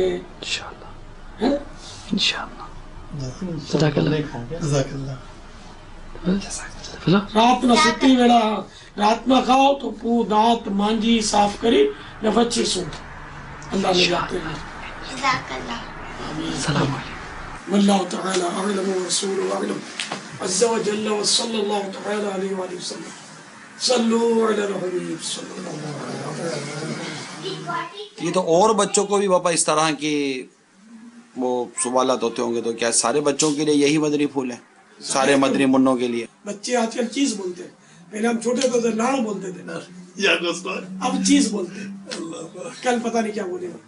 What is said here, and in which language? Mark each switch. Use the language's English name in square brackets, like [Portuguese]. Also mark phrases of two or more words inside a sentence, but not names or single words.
[Gujarati] હે રાતના સુતી વેળા રાતમાં ખાઓ તો દાંત માંજી સાફ કરી ને પછી શું અલ્લાહ ને જાતે જઝાકલ્લાહ [Arabic] والله تعالى أعلم ورسوله أعلم عز وجل وصلى الله تعالى عليه وآله وسلم صلوا على الحبيب صلى الله عليه وسلم۔ [Urdu] یہ تو اور بچوں کو بھی باپا اس طرح کی وہ سوالات ہوتے ہوں گے، تو کیا سارے بچوں کے لیے یہی مدنی پھول ہے؟ سارے مدنی منوں کے لیے؟ بچے آج کل چیز بولتے ہیں، پہلے ہم چھوٹے تھے تو لاڑ بولتے تھے، اب چیز بولتے ہیں، کل پتہ نہیں کیا بولے گا۔